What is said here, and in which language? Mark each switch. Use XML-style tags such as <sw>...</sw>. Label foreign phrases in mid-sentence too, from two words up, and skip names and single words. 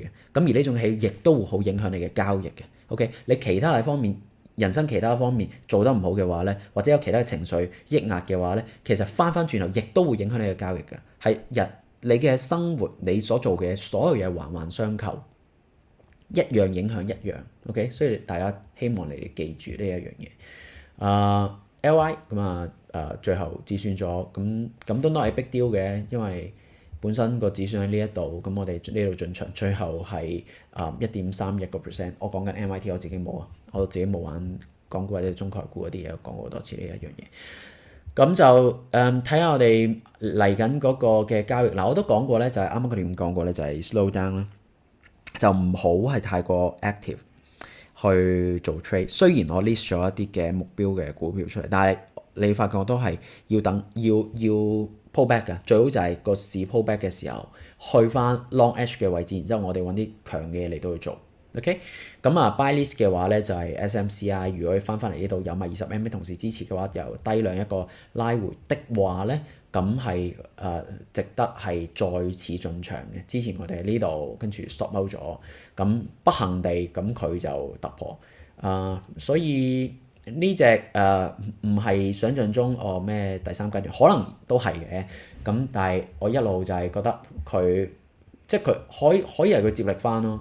<yue>咁而呢種喜悅亦都會好影響你嘅交易嘅。OK，你其他嘅方面，人生其他方面做得唔好嘅話咧，或者有其他嘅情緒抑壓嘅話咧，其實翻轉頭亦都會影響你嘅交易嘅。係你嘅生活，你所做嘅所有嘢環環相扣，一樣影響一樣。OK，所以大家希望你哋記住呢一樣嘢。LY 咁最後止損咗，咁都</yue> <en>not a big deal</en> <yue>嘅，因為本身個止損喺呢一度，咁我哋呢度進場，最後係1.31%。我講緊 MIT，我自己冇啊，我自己冇玩港股或者中概股嗰啲嘢，講過好多次呢一樣嘢。咁就睇下我哋嚟緊嗰個嘅交易。我都講過咧，就係啱啱佢哋咁講過咧，就係</yue> <en>slow down</en> <yue>啦，就唔好係太過 active去做 trade。雖然我 list 咗一啲嘅目標嘅股票出嚟，但係你發覺我都係要等要</yue> <en>pull back</en> <yue>嘅，最好就係個市</yue> <en>pull back</en> <yue>嘅時候去翻</yue> <en>long edge</en> <yue>嘅位置，然之後我哋揾啲強嘅嘢嚟到去做。OK， 咁</yue> <en>buy list</en> <yue>嘅話咧就係 SMCI， 如果翻嚟呢度有埋20 MA 同時支持嘅話，由低量一個拉回的話咧，咁係值得係再次進場嘅。之前我哋喺呢度跟住</yue> <en>stop out</en> <yue>咗，咁不幸地咁佢就突破，所以呢隻唔係想像中咩第三階段，可能都係嘅。咁但係我一路就係覺得佢即係佢可以係佢接力翻咯。</yue>